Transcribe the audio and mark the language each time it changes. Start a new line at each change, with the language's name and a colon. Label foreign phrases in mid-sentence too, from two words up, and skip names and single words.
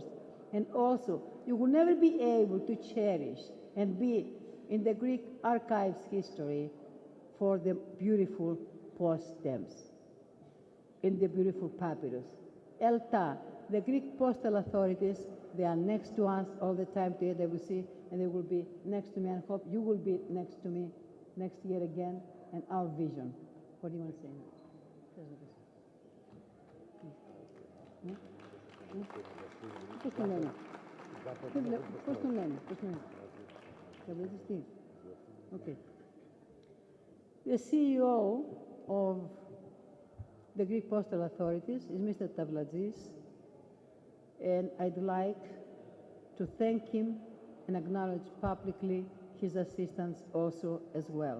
English: And also, you will never be able to cherish and be in the Greek archives history for the beautiful post stamps, in the beautiful papyrus. ELTA, the Greek postal authorities, they are next to us all the time today, they will see, and they will be next to me, and I hope you will be next to me next year again, and our vision. What do you want to say now?
Greek: Πώς τον λένε? Πώς τον λένε?
English: Okay. The CEO of the Greek postal authorities is Mr. Tavladzis, and I'd like to thank him and acknowledge publicly his assistance also as well.